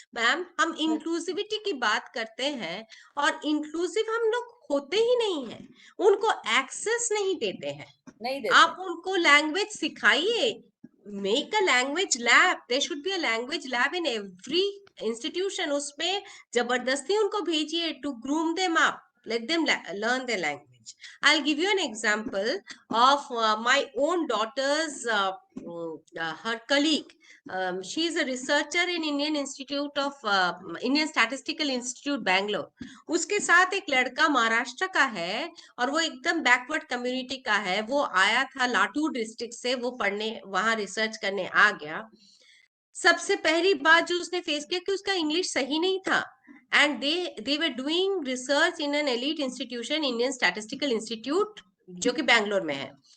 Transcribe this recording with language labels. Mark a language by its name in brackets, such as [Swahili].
[Hindi] Ma'am हम inclusivity की बात करते हैं और इंक्लूसिव हम लोग होते ही नहीं हैं, उनको एक्सेस नहीं देते हैं। नहीं देते। आप उनको लैंग्वेज सिखाइए, [English] Make a language lab, there should be a language lab in every institution. [Hindi] उसमें जबरदस्ती उनको भेजिए [English] To groom them up, let them learn their language. I'll give you an example of my own daughter's her colleague. She is a researcher in Indian Statistical Institute Bangalore. [Hindi] उसके साथ एक लड़का महाराष्ट्र का है और वो एकदम बैकवर्ड कम्युनिटी का है। वो आया था लातूर डिस्ट्रिक्ट से, वो पढ़ने वहां रिसर्च करने आ गया। सबसे पहली बात जो उसने फेस किया कि उसका इंग्लिश सही नहीं था, [English] and they were doing research in an elite institution, [Hindi] Indian statistical institute, जो कि बैंगलोर में है।